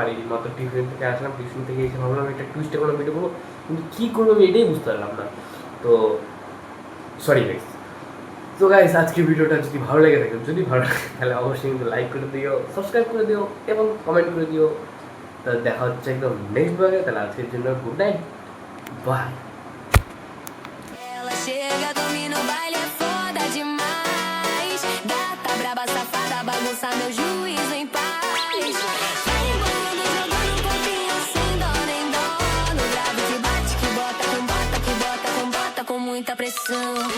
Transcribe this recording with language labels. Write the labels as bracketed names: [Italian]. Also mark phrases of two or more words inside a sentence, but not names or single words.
[Bangla] বাড়ির মাত্র টিউশন থেকে আসলাম, টিউশন থেকে এসে ভাবলাম একটা টুইস্টে কোনো ভিডিও করবো, কিন্তু কী করবো আমি এটাই বুঝতে পারলাম না। তো [English] sorry guys. [Bangla] তো গাইস, আজকের ভিডিওটা যদি ভালো লেগে থাকে, যদি ভালো লাগে তাহলে অবশ্যই কিন্তু লাইক করে দিও, সাবস্ক্রাইব করে দিও এবং কমেন্ট করে দিও। তাহলে দেখা হচ্ছে একদম নেক্সট ভাগে। তাহলে আজকের জন্য [English] good night, bye. [Portuguese] Ela chega, domina o baile, é foda demais. Gata braba, safada, bagunça meu juízo em paz. Vai embolando, jogando um pouquinho sem dó nem dó. No grave que bate, que bota com bota, que bota com bota com muita pressão.